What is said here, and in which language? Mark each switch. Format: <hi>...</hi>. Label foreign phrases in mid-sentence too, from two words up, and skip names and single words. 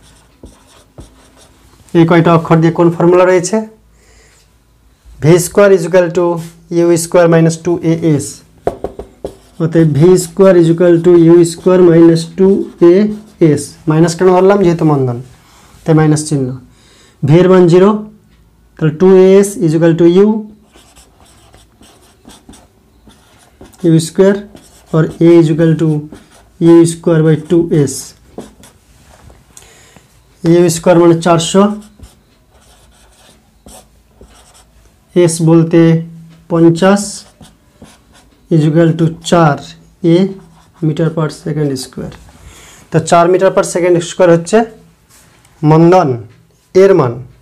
<bn>এই কয়টা অক্ষর দিয়ে কোন ফর্মুলা রয়েছে, v² = u² - 2as, অতএব v² = u² - 2as। মাইনাস কেন ধরলাম, যেহেতু মন্দন তাই মাইনাস চিহ্ন। v এর মান 0, তাহলে 2as = u u² और a = u² / 2s। u² মানে 400, s বলতে 50 = 4 a</bn> <en>meter per second square.</en> <bn>তো 4</bn> <en>meter per second square</en> <bn>হচ্ছে মন্দন এর মান।</bn>